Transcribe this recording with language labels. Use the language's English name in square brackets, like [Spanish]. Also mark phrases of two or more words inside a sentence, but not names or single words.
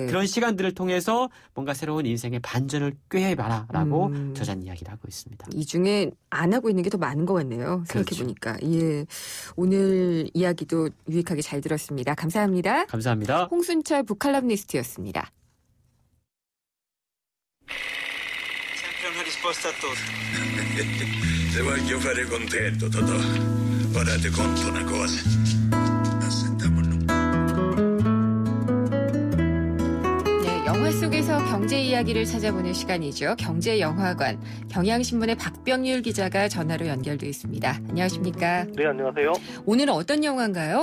[Korean] 그런 시간들을 통해서 뭔가 새로운 인생의 반전을 꾀해봐라라고 저자는 이야기를 하고 있습니다. 이 중에 안 하고 있는 게 더 많은 것 같네요. 생각해보니까. 예. 오늘 이야기도 유익하게 잘 들었습니다. 감사합니다. 감사합니다. 홍순철 북칼럼니스트였습니다. [Italian] risposta a tutto. Se voglio fare contento, Totò, ora ti conto una cosa. [Korean] 네, 영화 속에서 경제 이야기를 찾아보는 시간이죠. 경제영화관. 경향신문의 박병률 기자가 전화로 연결돼 있습니다. 안녕하십니까? 네, 안녕하세요. 오늘은 어떤 영화인가요?